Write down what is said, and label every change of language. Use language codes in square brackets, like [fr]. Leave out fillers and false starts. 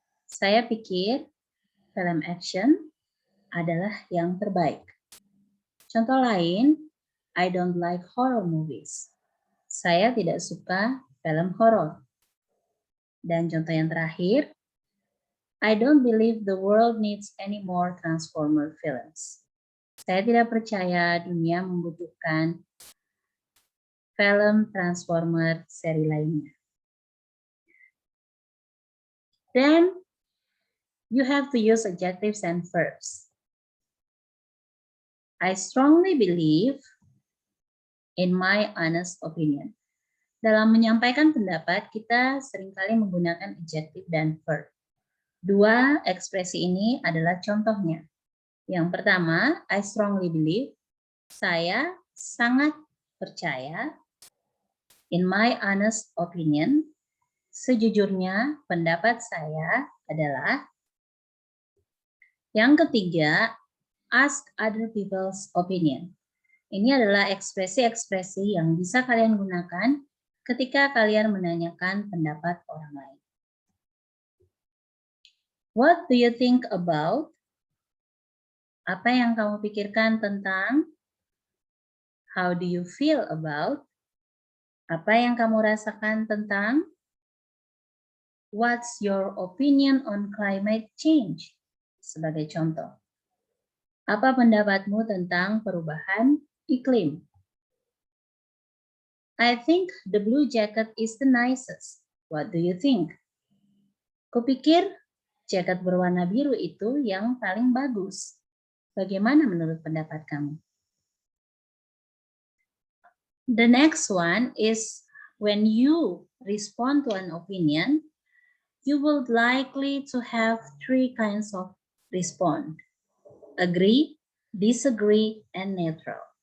[id] Saya pikir film action adalah yang terbaik. Contoh lain, [en] I don't like horror movies. [id] Saya tidak suka film horor. Dan contoh yang terakhir, [en] I don't believe the world needs any more Transformer films. [id] Saya tidak percaya dunia membutuhkan film Transformer seri lainnya. [en] Then, you have to use adjectives and verbs. I strongly believe in my honest opinion. [id] Dalam menyampaikan pendapat, kita seringkali menggunakan adjective dan verb. Dua ekspresi ini adalah contohnya. Yang pertama, [en] I strongly believe, [id] saya sangat percaya. [en] In my honest opinion, [id] sejujurnya pendapat saya adalah. Yang ketiga, [en] ask other people's opinion. [id] Ini adalah ekspresi-ekspresi yang bisa kalian gunakan ketika kalian menanyakan pendapat orang lain. [en] What do you think about? [id] Apa yang kamu pikirkan tentang? [en] How do you feel about? [id] Apa yang kamu rasakan tentang? [en] What's your opinion on climate change? [id] Sebagai contoh. Apa pendapatmu tentang perubahan iklim? [en] I think the blue jacket is the nicest. What do you think? [id] Kupikir jaket berwarna biru itu yang paling bagus. Bagaimana menurut pendapat kamu? [en] The next one is when you respond to an opinion, you will likely to have three kinds of response. Agree, disagree, and neutral.